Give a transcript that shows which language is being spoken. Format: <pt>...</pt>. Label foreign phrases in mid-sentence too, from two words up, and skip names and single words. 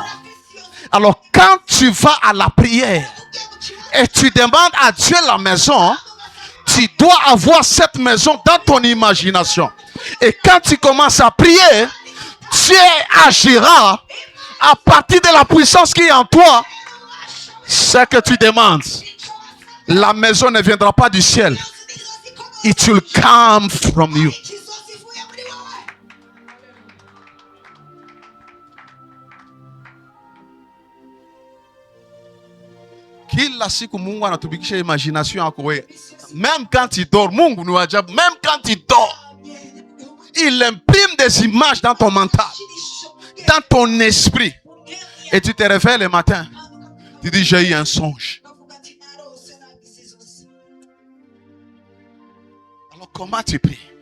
<fr>Alors quand tu vas à la prière et tu demandes à Dieu la maison, tu dois avoir cette maison dans ton imagination. Et quand tu commences à prier, Dieu agira à partir de la puissance qui est en toi. Ce que tu demandes, la maison ne viendra pas du ciel.</fr> <en>It will come from you.</en> <sw>Kila siku Mungu anatubikisha imagination yako wewe.</sw> <fr>Même quand tu dors,</fr> <sw>Mungu ni ajabu.</sw> <fr>Même quand tu dors, il imprime des images dans ton mental, dans ton esprit. Et tu te réveilles le matin. Tu dis, j'ai eu un songe. Alors comment tu pries?</fr>